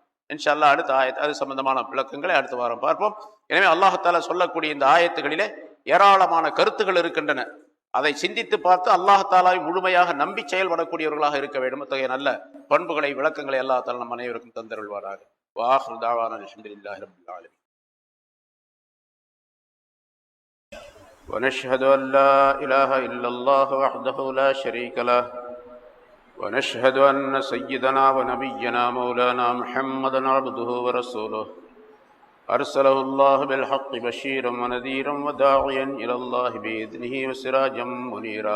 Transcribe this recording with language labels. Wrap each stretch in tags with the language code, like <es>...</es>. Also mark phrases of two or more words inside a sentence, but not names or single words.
<ar>إن شاء الله</ar> <ta>அடுத்த ஆயத் அது சம்பந்தமான விளக்கங்களை அடுத்த வாரம் பார்ப்போம். எனவே அல்லாஹ் தஆலா சொல்லக்கூடிய இந்த ஆயத்துகளிலே ஏராளமான கருத்துகள் இருக்கின்றன. அதை சிந்தித்து பார்த்து அல்லாஹ் தஆலாவை முழுமையாக நம்பி செயல்படக்கூடியவர்களாக இருக்க வேண்டும். அத்தகைய நல்ல பண்புகளை, விளக்கங்களை அல்லாஹ் தஆலா நம் அனைவருக்கும் தந்தருள்வாராக.</ta> <ar>وآخر دعوانا الحمد لله رب العالمين. ونشهد أن لا إله إلا الله وحده لا شريك له ونشهد أن سيدنا ونبينا مولانا محمدا عبده ورسوله أرسله الله بالحق بشيرا ونذيرا وداعيا إلى الله بإذنه وسراجا منيرا.</ar>